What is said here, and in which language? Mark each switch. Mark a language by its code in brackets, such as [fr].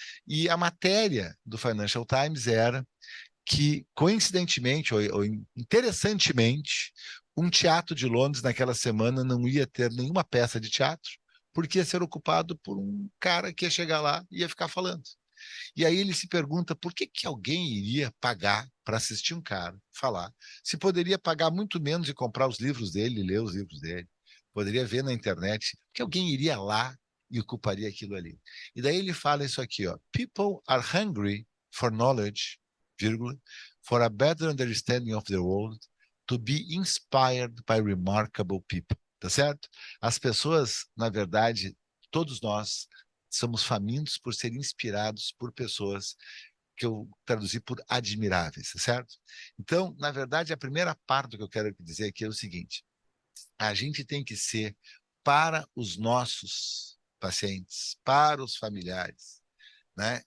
[pt] E a matéria do Financial Times era que, coincidentemente ou interessantemente, um teatro de Londres naquela semana não ia ter nenhuma peça de teatro, porque ia ser ocupado por um cara que ia chegar lá e ia ficar falando. E aí ele se pergunta por que alguém iria pagar para assistir um cara falar, se poderia pagar muito menos e comprar os livros dele, ler os livros dele, poderia ver na internet, que alguém iria lá e ocuparia aquilo ali. E daí ele fala isso aqui, ó: [en] People are hungry for knowledge, vírgula, for a better understanding of the world, to be inspired by remarkable people. [pt] Tá certo? As pessoas, na verdade, todos nós somos famintos por ser inspirados por pessoas que eu traduzi por admiráveis, tá certo? Então, na verdade, a primeira parte do que eu quero dizer aqui é o seguinte: a gente tem que ser, para os nossos pacientes, para os familiares, né?